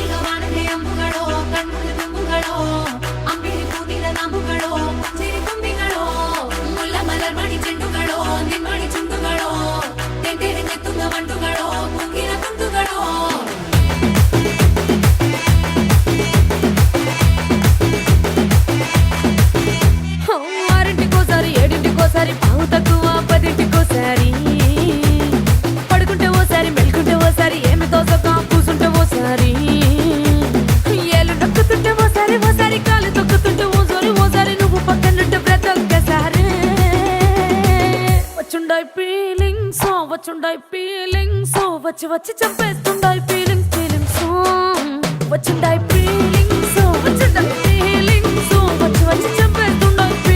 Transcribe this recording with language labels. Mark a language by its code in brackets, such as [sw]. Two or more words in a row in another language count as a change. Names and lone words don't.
[ml] വാണന്റെ അമ്പുകളോ കൺമുള്ള തുമ്പുകളോ അമ്പിളി പൂനില നാമ്പുകളോ പുഞ്ചിരി തുമ്പികളോ മുല്ല മലർമണി ചെണ്ടുകളോ നിന്മണി ചുണ്ടുകളോ തെണ്ടെടുത്തെത്തുന്ന വണ്ടുകളോ പൂങ്കില തുണ്ടുകളോ [te] ఆరింటికోసారి ఏడింటికోసారి పావు తక్కువ పదింటికోసారి పడుకుంటే ఓసారి మెలుకుంటే ఓసారి ఏమి తోసక కూసుంటే ఓసారి ఏలు నొక్కుతుంటే ఓసారి ఓసారి కాలు తొక్కుతుంటే ఓసారి నువ్వు పక్కనుంటే బ్రతొక్కసారి వచ్చుండాయి ఫీలింగ్స్ వచ్చి వచ్చి చంపేస్తుండాయి ఫీలింగ్స్ వచ్చుండాయి ఫీలింగ్స్ వచ్చి వచ్చి చంపేస్తుండాయి